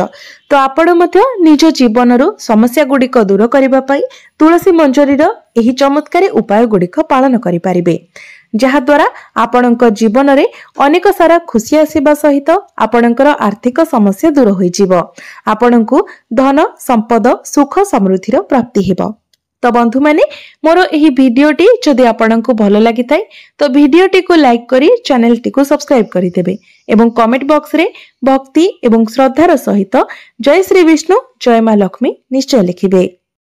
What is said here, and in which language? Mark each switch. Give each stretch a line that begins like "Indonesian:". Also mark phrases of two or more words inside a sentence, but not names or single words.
Odia: ତ ଆପଣ ମଧ୍ୟ ନିଜ ଜୀବନ ର ସମସ୍ୟା ଗୁଡ଼ିକ ଦୂର କରିବା ପାଇଁ ତୁଳସୀ ମଞ୍ଜରୀର ଏହି ଚମତ୍କାରୀ ଉପାୟ ଗୁଡ଼ିକ ପାଳନ କରି ପାରିବେ, ଯାହା ଦ୍ୱାରା ଆପଣଙ୍କ ଜୀବନ ରେ ଅନେକ ସାରା ଖୁସି ଆସିବା ସହିତ ଆପଣଙ୍କର ଆର୍ଥିକ ସମସ୍ୟା ଦୂର ହୋଇ ଯିବ। ଆପଣଙ୍କୁ ଧନ ସମ୍ପଦ ସୁଖ ସମୃଦ୍ଧିର ପ୍ରାପ୍ତି ହେବ। ତ ବନ୍ଧୁ ମାନେ ମୋର ଏହି ଭିଡିଓଟି ଯଦି ଆପଣଙ୍କୁ ଭଲ ଲାଗି ଥାଏ ତ ଭିଡିଓଟି କୁ ଲାଇକ କରି ଚ୍ୟାନେଲ ଟି କୁ ସବସ୍କ୍ରାଇବ କରି ଦେବେ ଏବଂ
English: comment box
Odia: ରେ ଭକ୍ତି ଏବଂ ଶ୍ରଦ୍ଧାର ସହିତ ଜୟ ଶ୍ରୀ ବିଷ୍ଣୁ ଜୟ ମା ଲକ୍ଷ୍ମୀ ନିଶ୍ଚୟ ଲେଖିବେ।